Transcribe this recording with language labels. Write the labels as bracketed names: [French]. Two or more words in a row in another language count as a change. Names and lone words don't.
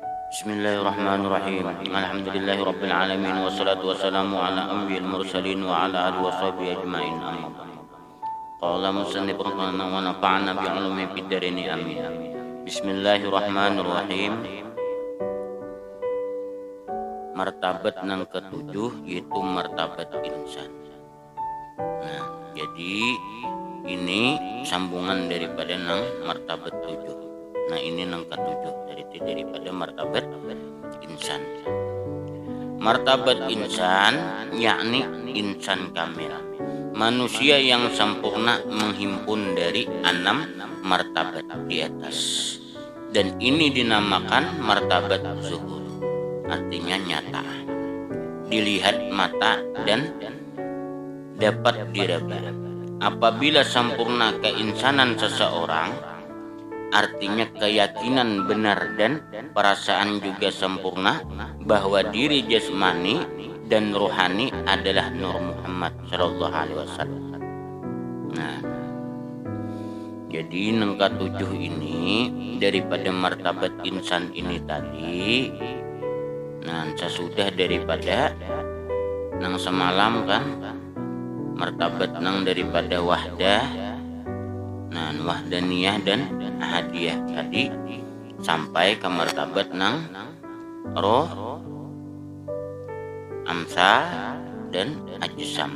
[Arabic] بسم الله الرحمن الرحيم. الحمد لله رب العالمين والصلاة والسلام على أنبياء المرسلين وعلى آله وصحبه أجمعين. أما بعد. قال المصنف رحمه الله ونفعنا بعلومه في الدارين آمين. [Indonesian] Bismillahirrahmanirrahim. Martabat yang ketujuh yaitu martabat insan. Nah, jadi ini sambungan daripada nang martabat tujuh. Nah, ini nang ketujuh daripada martabat insan. Martabat insan yakni insan kamil, manusia yang sempurna menghimpun dari 6 martabat di atas. Dan ini dinamakan martabat zuhur, artinya nyata, dilihat mata dan dapat diraba. Apabila sempurna keinsanan seseorang, artinya keyakinan benar dan perasaan juga sempurna bahwa diri jasmani dan rohani adalah Nur Muhammad [Arabic] صلى الله عليه وسلم. [Indonesian] Nah, jadi yang ketujuh ini daripada martabat insan ini tadi. Nah, sesudah daripada nang semalam kan martabat nang daripada wahdah, nah wahdaniyah dan ahadiyah tadi sampai ke martabat nang roh, amsal dan ajsam.